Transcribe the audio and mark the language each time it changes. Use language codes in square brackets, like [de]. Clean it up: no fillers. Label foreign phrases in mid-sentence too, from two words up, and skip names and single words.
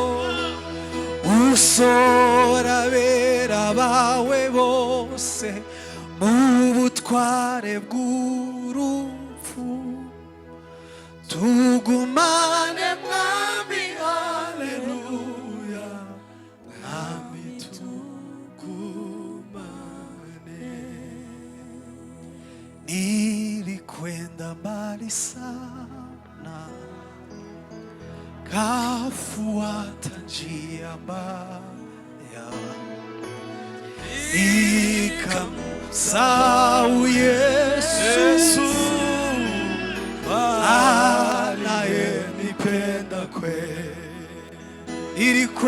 [rw] usora abera bawe bose mu butware bw'urupfu tugumane mwami haleluya mwami [sw] tugumane nilikwenda mbali sana kafuata njia mbaya nikamsahau Yesu anayenipenda kweli.